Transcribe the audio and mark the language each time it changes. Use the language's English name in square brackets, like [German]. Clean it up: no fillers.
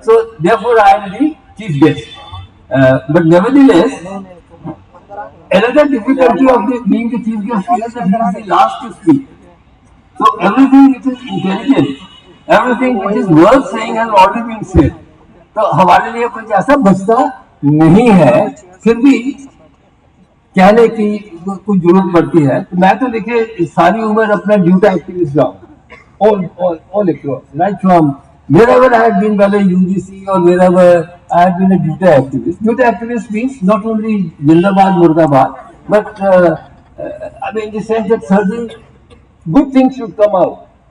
[English] So, therefore, I am the chief guest. But nevertheless, another difficulty of being the chief guest is that he is the last to speak. So, everything which is intelligent, everything which is worth saying has already been said. [Hindi] तो हमारे लिए कुछ ऐसा बचता नहीं है, फिर भी कहने की कुछ जरूरत पड़ती है. तो मैं तो देखिए सारी उम्र अपना ड्यूटी एक्टिविस्ट रहा हूँ, [English] all across, right from wherever I have been, whether UGC or wherever I have been a duty activist. Duty activist means not only Jindabad, Murdabad, but I mean in the sense that certain good things should come out.